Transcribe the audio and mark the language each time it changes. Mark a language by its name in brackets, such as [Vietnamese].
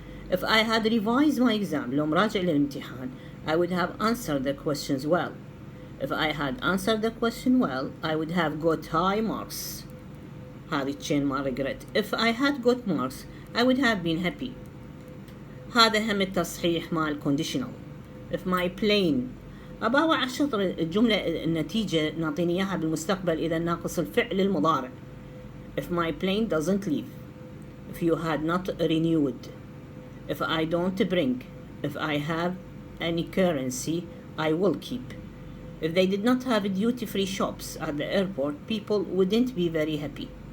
[English] If I had revised my exam [Arabic] لو مراجع للامتحان [English] I would have answered the questions well. If I had answered the question well I would have got high marks. [Arabic] هذه [English] chain ما regret. If I had got marks I would have been happy. [Arabic] هذا هم التصحيح مع conditional. [English] If my plane [Arabic] أباوع على الشطر الجملة النتيجة نعطيني إياها بالمستقبل إذا ناقص الفعل المضارع. [English] If my plane doesn't leave. If you had not renewed. If I don't bring. If I have any currency I will keep. If they did not have duty-free shops at the airport people wouldn't be very happy.